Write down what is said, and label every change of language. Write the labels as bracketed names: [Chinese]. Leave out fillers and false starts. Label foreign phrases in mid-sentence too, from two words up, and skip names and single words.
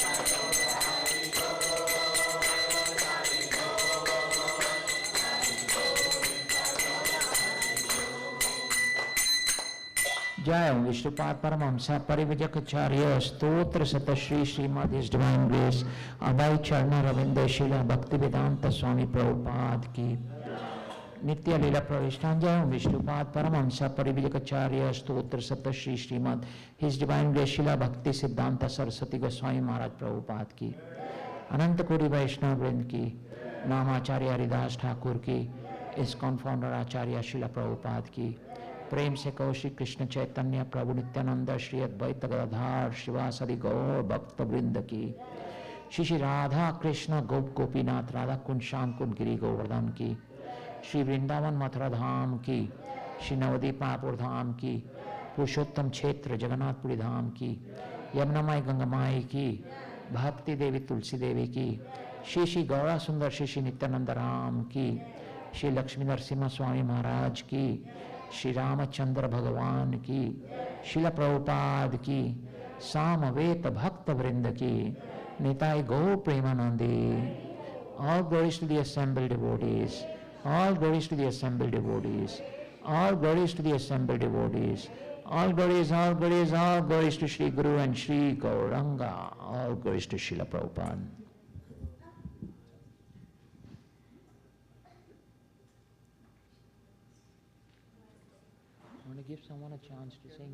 [Hindi] जय ॐ विष्णुपाद परमहंस परिव्राजकाचार्य अष्टोत्तर शत श्री श्रीमद् [English] His Divine Grace [Hindi] अभय चरणारविन्द श्रील भक्तिवेदान्त स्वामी प्रभुपाद की नित्य लीला प्रविष्ट. जय ॐ विष्णुपाद परमहंस परिव्राजकाचार्य अष्टोत्तर शत श्री श्रीमद् [English] His Divine Grace [Hindi] श्रील भक्ति सिद्धान्त सरस्वती गोस्वामी महाराज प्रभुपाद की अनन्त कोटि वैष्णव वृंद की नामाचार्य हरिदास ठाकुर की इस्कॉन फाउंडर आचार्य श्रील प्रभुपाद की प्रेम से कहो श्री कृष्ण चैतन्य प्रभु नित्यानंद श्री अद्वैत गदाधर शिवासदि गौर भक्त वृंद की श्री श्री राधा कृष्ण गोप गोपीनाथ राधा कुंड श्याम कुंड गिरी गोवर्धन की श्री वृंदावन मथुरा धाम की श्री नवदीप मायापुर धाम की पुरुषोत्तम क्षेत्र जगन्नाथपुरी धाम की यमुनामाई गंगामाई की भक्ति देवी तुलसी देवी की श्री श्री गौरा सुंदर श्री श्री नित्यानंद राम की श्री लक्ष्मी नरसिम्हा स्वामी महाराज की श्री रामचंद्र भगवान की शिला प्रभुपाद की सामवेत भक्त वृंद की निताय गौ प्रेमानंदी. [English] All glories to the assembled devotees. All glories to the assembled devotees. All glories to the assembled devotees. All glories, all glories, all glories to Shri Guru and Shri Gauranga. All glories to Srila Prabhupada. I want to give someone a chance to sing.